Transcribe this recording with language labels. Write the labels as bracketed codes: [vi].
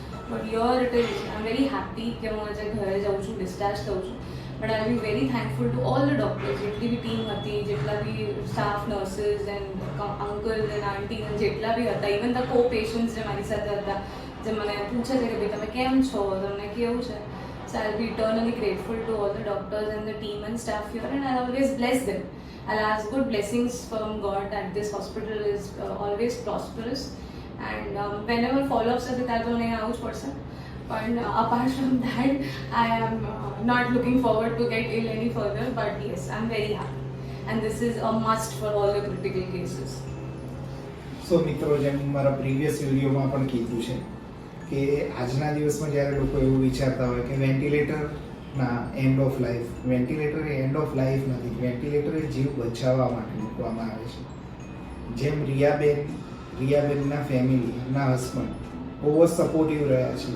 [en] but your it is I am very happy [gu] કે હું આજે ઘરે જાઉં છું, ડિસ્ચાર્જ થઉં છું. [en] but I be very thankful to all the doctors, [gu] જેટલી બી ટીમ હતી, જેટલા બી staff, [en] nurses and uncles and aunties and [gu] જેટલા બી હતા, [en] even the co patients [gu] જે મારી સાથે હતા, જે મને પૂછે છે કે ભાઈ તમે કેમ છો, તમને કેવું છે. [en] So I'll be eternally grateful to all the doctors and the team and staff here, and I'll always bless them. I'll ask good blessings from God that this hospital is always prosperous. And whenever follow-ups are there, I will person. But apart from that, I am not looking forward to get ill any further. But yes, I'm very happy, and this is a must for all the critical cases. [gu] સો મિત્રો, જેમ મારા previous વિડીયોમાં પણ કીધું છે કે આજના દિવસમાં જ્યારે લોકો એવું વિચારતા હોય કે વેન્ટિલેટરના end of life, ventilator A end of life નથી. વેન્ટિલેટર એ જીવ બચાવવા માટે મૂકવામાં આવે છે. જેમ રિયાબેનના ફેમિલી, એમના હસબન્ડ બહુ જ સપોર્ટિવ રહ્યા છે.